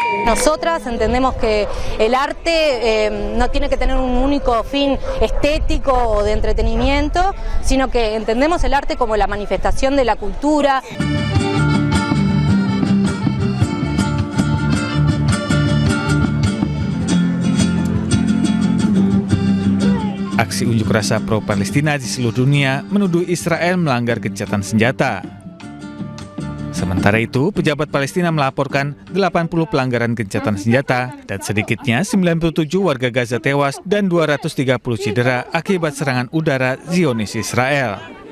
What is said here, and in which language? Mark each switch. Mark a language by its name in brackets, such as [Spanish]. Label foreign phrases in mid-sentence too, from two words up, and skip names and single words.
[Spanish] Nosotras entendemos que el arte no tiene que tener un único fin estético o de entretenimiento, sino que entendemos el arte como la manifestación de la cultura. [Indonesian] Aksi unjuk rasa pro-Palestina di seluruh dunia menuduh Israel melanggar gencatan senjata. Sementara itu, pejabat Palestina melaporkan 80 pelanggaran gencatan senjata dan sedikitnya 97 warga Gaza tewas dan 230 cedera akibat serangan udara Zionis Israel.